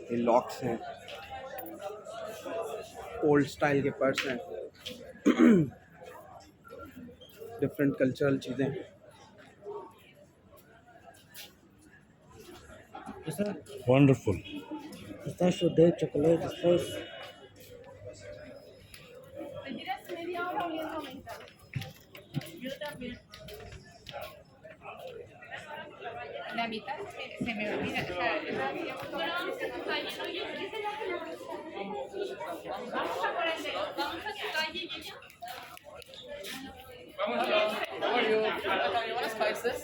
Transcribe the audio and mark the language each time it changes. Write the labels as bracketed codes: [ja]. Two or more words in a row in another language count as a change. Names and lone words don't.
[hi] ये लॉक्स हैं, [en] old style [hi] के पर्स हैं, [en] different cultural [hi] चीज़ें। वंडरफुल। [es] Pistachio de chocolate después. La mitad se me olvida. O sea, vamos a por el de, vamos a tu calle, niña. [en] How are you? You want spices?